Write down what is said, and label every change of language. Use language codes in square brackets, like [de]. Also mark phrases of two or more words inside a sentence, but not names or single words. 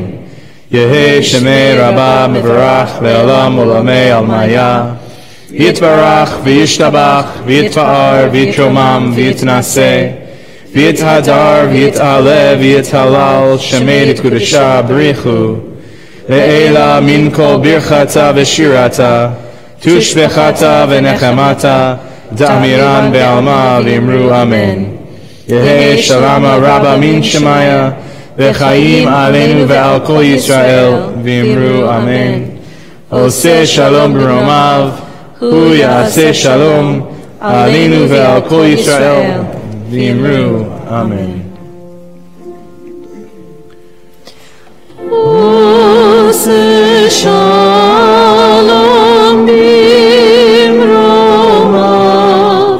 [arc] יהא שמיה רבא מברך לעלם ולעלמי עלמיא יתברך וישתבח ויתפאר ויתרומם ויתנשא ויתהדר ויתעלה ויתהלל שמיה לקודשא בריך הוא לעלא מן כל ברכתא ושירתא תשבחתא ונחמתא דאמירן בעלמא ואמרו אמן. יהא שלמא רבא מן שמיא וחיים עלינו ועל כל ישראל ואמרו אמן. [he] עושה שלום במרומיו, הוא יעשה שלום עלינו ועל כל ישראל, ואמרו אמן. עושה שלום במרומיו,